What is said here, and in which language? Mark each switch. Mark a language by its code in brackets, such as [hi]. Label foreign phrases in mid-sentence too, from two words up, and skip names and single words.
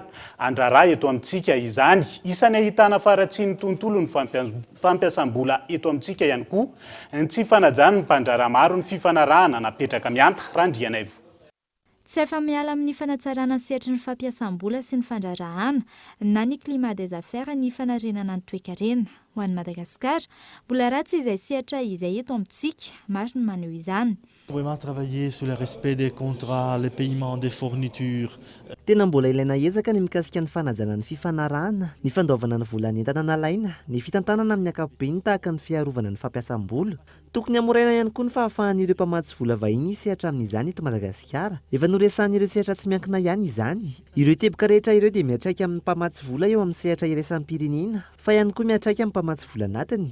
[mg] Andraraha eto amintsika izany isany ahitana faratsy ny tontolo ny fampiasam-bola eto amintsika ihany koa ny tsy fanajany ny mpandraraha maro ny fifanarahana napetraka mianta Randrianaivo. Tsy efa miala amin'ny fanatsarana sehatry ny fampiasam-bola sy ny fandrarahana na ny [fr] climat des affaires [mg] ny fanarenana ny toe-karena. Ho an'ny Madagasikara, mbola ratsy izay sehatra izay eto amintsika, maro ny maneho izany. [fr] Vraiment travailler sur le respect des contrats, le paiement des fournitures. [mg] Tena mbola ilaina ezaka ny mikasika ny fanajana ny fifanarahana, ny fandaovana ny vola entana nalaina, ny fitantanana amin'ny ankapobeny tahaka ny fiarovana ny fampiasam-bola. Tokony amoraina ihany koa ny fahafahan'ireo mpamatsy vola vahiny sehatra amin'izany eto Madagasikara. Efa noresan'ireo sehatra tsy miankina ihany izany. Ireo teboka rehetra ireo dia miatraika amin'ny mpamatsy vola eo amin'ny sehatra iraisam-pirenena, fa ihany koa miatraika amin'ny mpamatsy vola anatiny.